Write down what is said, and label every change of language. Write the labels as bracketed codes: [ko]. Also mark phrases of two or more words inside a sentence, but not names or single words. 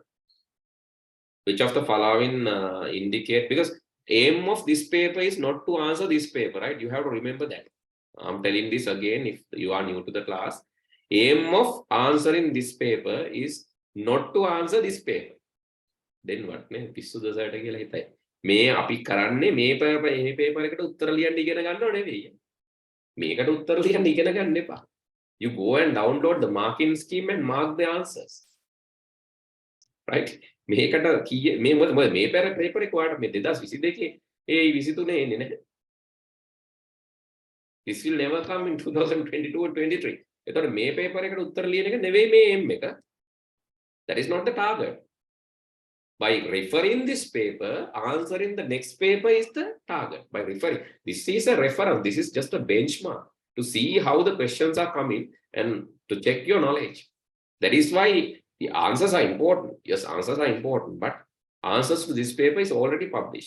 [en] Which of the following indicate, because aim of this paper is not to answer this paper, right? You have to remember that. I'm telling this again if you are new to the class. Aim of answering this paper is not to answer this paper. Then what? [si] මේ අපි කරන්නේ මේ paper එකට උත්තර ලියන්න ඉගෙන ගන්නව නෙවෙයි. මේකට උත්තර ලියන්න ඉගෙන ගන්න එපා. [en] You go and download the marking scheme and mark the answers. Right? [si] මේකට මේ paper එක ඔයාලට මේ 2022 23 එන්නේ නැහැ. [en] This will never come in 2022 or 23. [si] එතකොට මේ paper එකට උත්තර ලියන එක නෙවෙයි මේ aim එක. [en] That is not the target. By referring this paper, answering the next paper is the target. By referring, this is a reference. This is just a benchmark to see how the questions are coming and to check your knowledge. That is why the answers are important. Yes, answers are important, but answers to this paper is already published.